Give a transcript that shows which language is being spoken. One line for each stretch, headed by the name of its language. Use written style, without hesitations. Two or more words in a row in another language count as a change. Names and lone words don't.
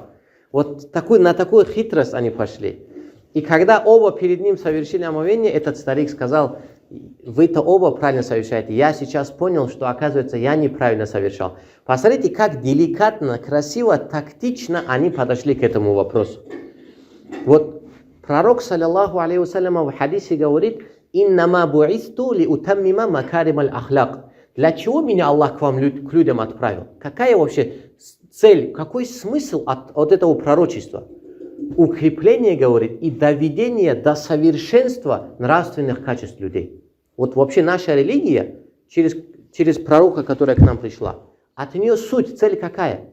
Russian: Вот на такую хитрость они пошли. И когда оба перед ним совершили омовение, этот старик сказал, вы-то оба правильно совершаете. Я сейчас понял, что, оказывается, я неправильно совершал. Посмотрите, как деликатно, красиво, тактично они подошли к этому вопросу. Вот пророк,
Arabic: صلى الله عليه وسلم,
Russian: в хадисе говорит,
Arabic: «إنما بعثت لأتمم مكارم الأخلاق».
Russian: Для чего меня Аллах к вам, к людям отправил? Какая вообще цель, какой смысл от этого пророчества? Укрепление, говорит, и доведение до совершенства нравственных качеств людей. Вот вообще наша религия, через пророка, которая к нам пришла, от нее суть, цель какая?